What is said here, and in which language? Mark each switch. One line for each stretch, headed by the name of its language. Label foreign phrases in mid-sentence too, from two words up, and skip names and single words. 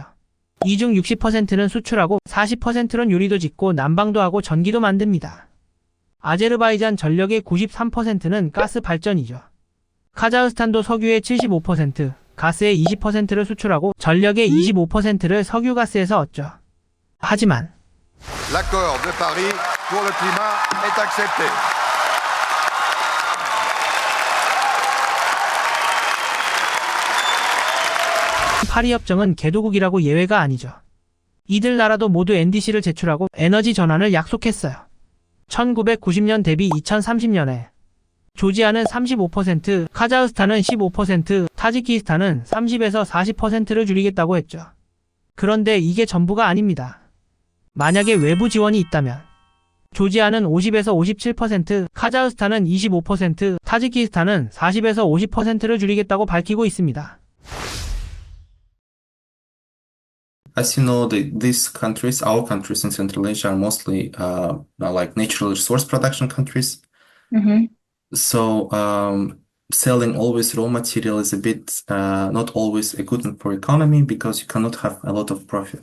Korean: 이 중 60%는 수출하고 40%는 요리도 짓고 난방도 하고 전기도 만듭니다. 아제르바이잔 전력의 93%는 가스 발전이죠. 카자흐스탄도 석유의 75%, 가스의 20%를 수출하고 전력의 25%를 석유가스에서 얻죠. 하지만
French: L'accord de Paris pour le climat est accepté.
Korean: 파리협정은 개도국이라고 예외가 아니죠. 이들 나라도 모두 NDC를 제출하고 에너지 전환을 약속했어요. 1990년 대비 2030년에 조지아는 35%, 카자흐스탄은 15%, 타지키스탄은 30에서 40%를 줄이겠다고 했죠. 그런데 이게 전부가 아닙니다. 만약에 외부 지원이 있다면 조지아는 50에서 57%, 카자흐스탄은 25%, 타지키스탄은 40에서 50%를 줄이겠다고 밝히고 있습니다.
English: As you know, these countries, our countries in Central Asia, are mostly like natural resource production countries. So selling always raw material is a bit not always a good for economy because you cannot have a lot of profit.